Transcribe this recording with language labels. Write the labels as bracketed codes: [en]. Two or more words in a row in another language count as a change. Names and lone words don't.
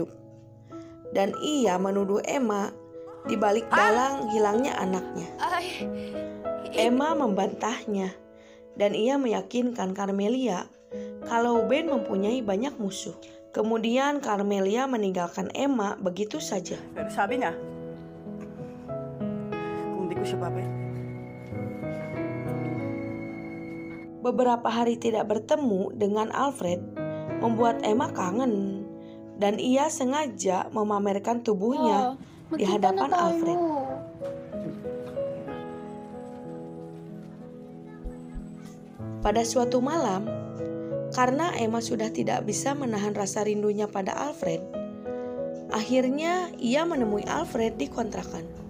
[id] Dan ia menuduh Emma di balik dalang hilangnya anaknya. Emma membantahnya dan ia meyakinkan Carmelia kalau Ben mempunyai banyak musuh. Kemudian Carmelia meninggalkan Emma begitu saja. [tl] Pero sabi niya, kung di ko siya babay. [id] Beberapa hari tidak bertemu dengan Alfred membuat Emma kangen dan ia sengaja memamerkan tubuhnya di hadapan Alfred. Pada suatu malam, karena Emma sudah tidak bisa menahan rasa rindunya pada Alfred, akhirnya ia menemui Alfred di kontrakan.